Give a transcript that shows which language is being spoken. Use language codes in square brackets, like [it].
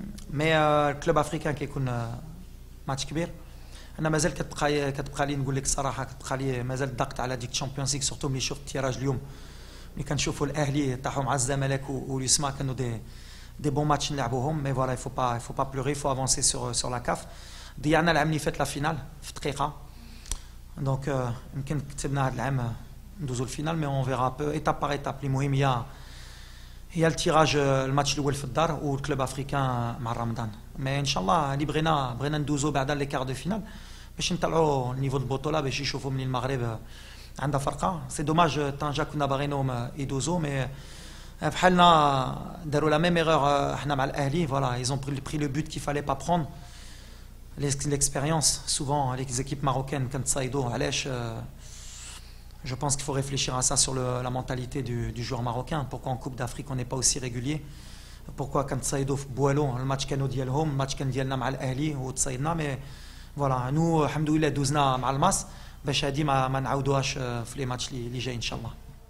[ar] مي الكلوب افريكان كيكون ماتش كبير. انا مازال كتبقى لي نقول لك الصراحه، كتبقى لي مازال الضغط على ديك الشامبيونز ليغ، سورتو ملي شفت التيراج اليوم، ملي كنشوفوا الاهلي طاحوا مع الزمالك واليسما كانوا دي بون ماتش نلعبوهم. [fr] مي فوالا il faut pas pleurer, il faut avancer sur la CAF. [ar] ضيعنا العام اللي فات لا فينال في دقيقه، دونك يمكن كتبنا هذا العام ندوزو الفينال، [fr] مي اون فيرا بو ايتاب باغ ايتاب. [ar] المهم هي التيراج الماتش الاول في الدار والكلوب افريكان مع رمضان. مي ان شاء الله اللي بغينا ندوزو بعدا لي كار دو فينال باش نطلعوا النيفو البطوله، باش يشوفوا من المغرب عندها فرقه. سي دوماج طنجه كنا باغينهم يدوزو، مي بحالنا داروا لا ميم ايرور حنا مع الاهلي. [fr] فوالا ils ont pris le but qu'il fallait pas prendre. L'expérience souvent les équipes marocaines [ar] كنتصايدوا علاش. [fr] Je pense qu'il faut réfléchir à ça sur la mentalité du joueur marocain. Pourquoi en Coupe d'Afrique on n'est pas aussi régulier? Pourquoi quand [ar] تصايدوا في بوالو الماتش كانوا ديالهم، الماتش كان ديالنا مع الاهلي وتصايدنا. مي فوالا نو الحمد لله دوزنا مع الماس باش هادي ما نعاودوهاش في لي ماتش اللي جاي ان شاء الله.